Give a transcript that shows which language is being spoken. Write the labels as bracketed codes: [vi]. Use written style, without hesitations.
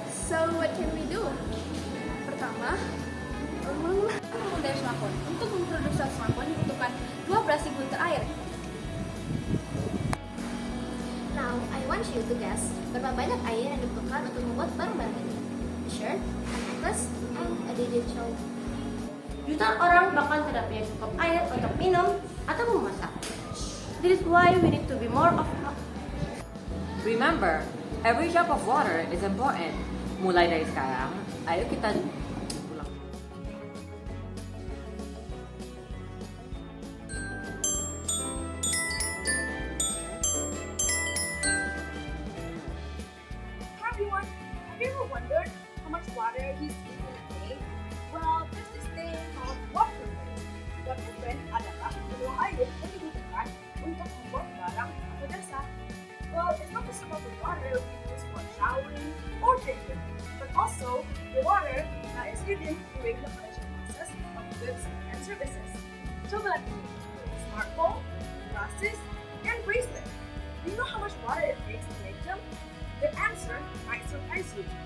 [en] So what can we do? [id] Pertama, menggunakan smartphone. Untuk memproduksi smartphone dibutuhkan 12.000 liter air. [en] Now, I want you to guess [id] berapa banyak air yang dibutuhkan untuk membuat barang-barang ini. [en] A shirt, a necklace, and a digital. [id] Jutaan orang bahkan tidak punya cukup air untuk minum atau memasak. [en] This is why we need to be more of. Remember, every drop of water is important. [id] Mulai dari sekarang, ayo kita pulang. [en] Hi everyone, have you ever wondered how much water is used in a day? Well, there's this thing called water weight. [id] Water weight adalah jumlah air yang dibutuhkan untuk membuat barang atau jasa. [en] Well, it's not just about the water we use for showering or drinking, but also the water that is needed during the production process of goods and services. [id] Coba lihat ini, smartphone, [en] glasses, and bracelet. Do you know how much water it takes to make them? The answer might surprise you.